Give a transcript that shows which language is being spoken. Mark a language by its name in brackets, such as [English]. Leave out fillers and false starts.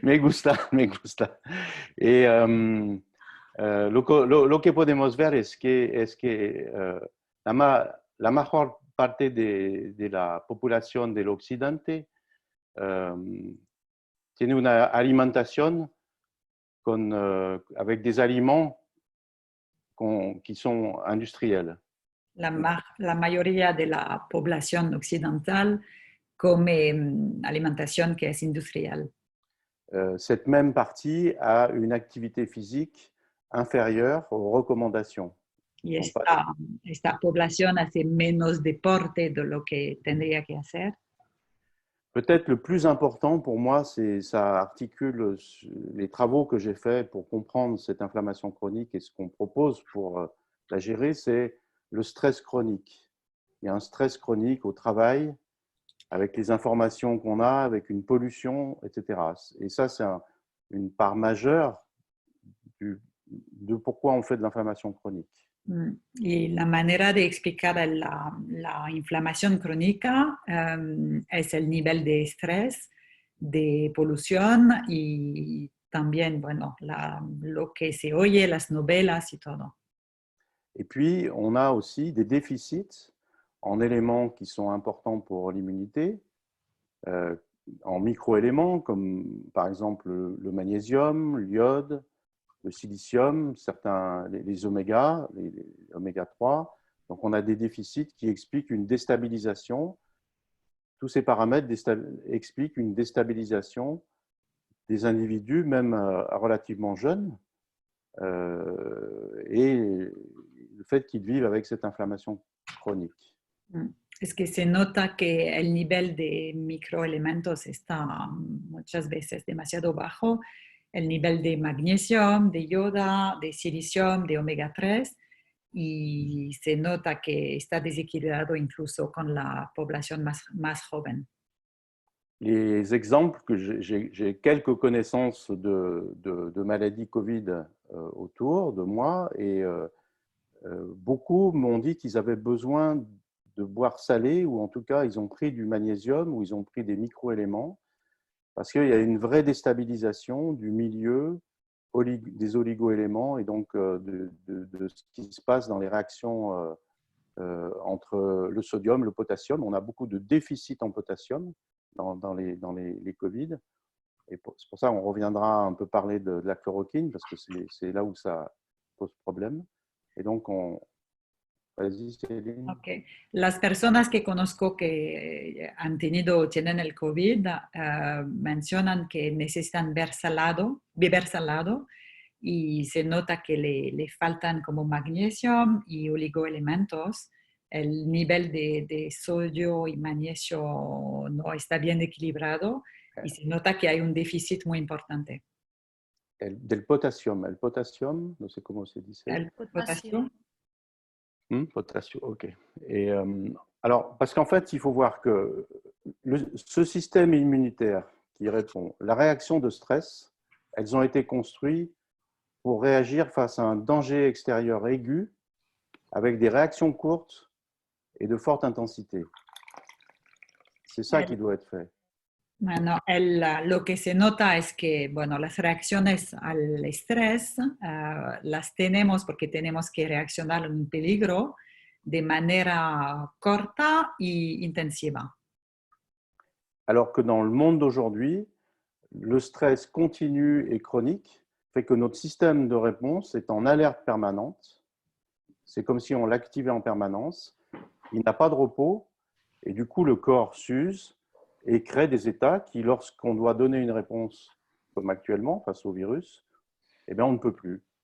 [Spanish] me gusta, me gusta. Y lo que podemos ver es que la mejor parte de la población del occidente tiene una alimentación [French] avec des aliments qui sont industriels. [Spanish] La mayoría de la población occidental come alimentación que es industrial. [French] Cette même partie a une activité physique inférieure aux recommandations. [Spanish] Y esta población hace menos deporte de lo que tendría que hacer. [French] Peut-être le plus important pour moi, ça articule les travaux que j'ai faits pour comprendre cette inflammation chronique et ce qu'on propose pour la gérer, c'est le stress chronique. Il y a un stress chronique au travail, avec les informations qu'on a, avec une pollution, etc. Et ça, c'est une part majeure de pourquoi on fait de l'inflammation chronique. [Spanish] Y la manera de explicar la inflamación crónica es el nivel de estrés, de polución y también, bueno, lo que se oye, las novelas y todo. [French] Et puis, on a aussi des déficits en éléments qui sont importants pour l'immunité, en microéléments comme par exemple le magnésium, l'iode, le silicium, certains, les oméga, les oméga 3. Donc, on a des déficits qui expliquent une déstabilisation. Tous ces paramètres expliquent une déstabilisation des individus, même relativement jeunes, et le fait qu'ils vivent avec cette inflammation chronique. [Spanish] Es que se nota que el nivel de microelementos está muchas veces demasiado bajo, el nivel de magnesio, de yoda, de silicium, de omega 3, y se nota que está desequilibrado incluso con la población más joven. [French] Les exemples que j'ai quelques connaissances de maladies Covid autour de moi et beaucoup m'ont dit qu'ils avaient besoin de boire salé ou en tout cas ils ont pris du magnésium ou ils ont pris des microéléments parce qu'il y a une vraie déstabilisation du milieu des oligoéléments et donc de ce qui se passe dans les réactions entre le sodium, le potassium. On a beaucoup de déficits en potassium dans les Covid. Et c'est pour ça qu'on reviendra un peu parler de la chloroquine, parce que c'est là où ça pose problème. Et donc, vas-y, Céline. Okay. [Spanish] Las personas que conozco que han tenido o tienen el COVID mencionan que necesitan beber salado y se nota que le faltan como magnesio y oligoelementos. El nivel de sodio y magnesio no está bien equilibrado y se nota que hay un déficit muy importante. Del potassium. El potassium, no sé cómo se dice. El potasio. [French] Potassium, ok. Et, alors, parce qu'en fait, il faut voir que ce système immunitaire qui répond, la réaction de stress, elles ont été construites pour réagir face à un danger extérieur aigu avec des réactions courtes et de forte intensité. C'est ça qui doit être fait. [Spanish] Bueno, lo que se nota es que, bueno, las reacciones al estrés las tenemos porque tenemos que reaccionar a un peligro de manera corta y intensiva. [French] Alors que dans le monde d'aujourd'hui, le stress continu et chronique fait que notre système de réponse est en alerte permanente. C'est comme si on l'activait en permanence. Il n'a pas de repos et du coup, le corps s'use et crée des états qui, lorsqu'on doit donner une réponse, comme actuellement, face au virus, eh bien, on ne peut plus.